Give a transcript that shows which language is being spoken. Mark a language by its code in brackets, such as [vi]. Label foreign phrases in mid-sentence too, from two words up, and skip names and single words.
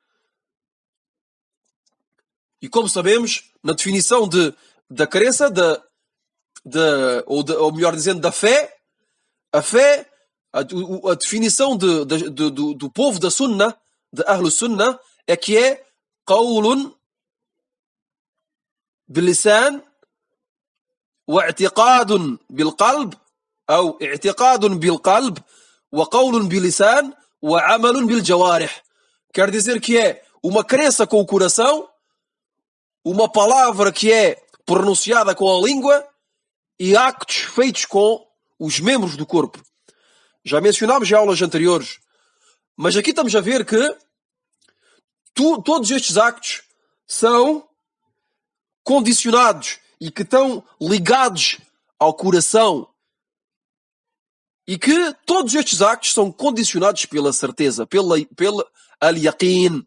[pt] E como sabemos, na definição da crença, ou melhor dizendo, da fé, a definição do povo da Sunnah, de [ar] أهل السنة, [pt] é que é [ar] قول باللسان واعتقاد بالقلب, [pt] ou [ar] اعتقاد بالقلب وقول باللسان وعمل بالجوارح. [pt] Quer dizer que é uma crença com o coração, uma palavra que é pronunciada com a língua e actos feitos com os membros do corpo. Já mencionámos em aulas anteriores, mas aqui estamos a ver que todos estes actos são condicionados e que estão ligados ao coração, e que todos estes actos são condicionados pela certeza, pela al-yaqin.